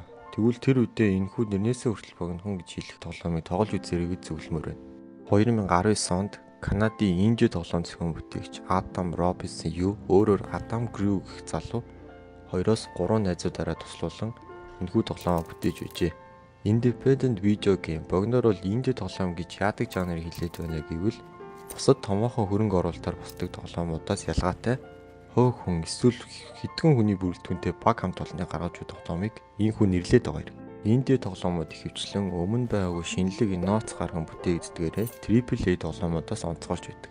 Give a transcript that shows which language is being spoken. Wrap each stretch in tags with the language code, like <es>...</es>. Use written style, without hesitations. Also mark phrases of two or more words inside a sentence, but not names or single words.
<mn>Тэгвэл тэр үедээ энэхүү нэрнээсээ хүртэл богинохон гэж хэлэх тоглоомыг тоглож үзээрэй гэж зөвлөмөр байна. 2019 онд Канадын инди тоглоом зохион бүтээгч Адам Робинсон өөрөөр Адам Грю гэх залуу 2-3 найзуудаараа туслуулан энэхүү тоглоомоо бүтээж байжээ.</mn> <en>Independent video game</en> <mn>богиноор бол инди тоглоом гэж яадаг жанрыг хэлээд байна гэвэл бусад томоохон хөрөнгө оруулалтаар бусдаг тоглоомуудаас ялгаатай хөө хүн эсвэл хэдхэн хүний бүрэлдэхүүнтэй баг хамт олонны гаргаж буй тоглоомыг ийхүү нэрлээд байгаа юм. Инди тоглоомууд ихэвчлэн өмнө байгаагүй шинэлэг инновац гарган бүтээгддгээрээ AAA тоглоомуудаас онцгорч байдаг.</mn>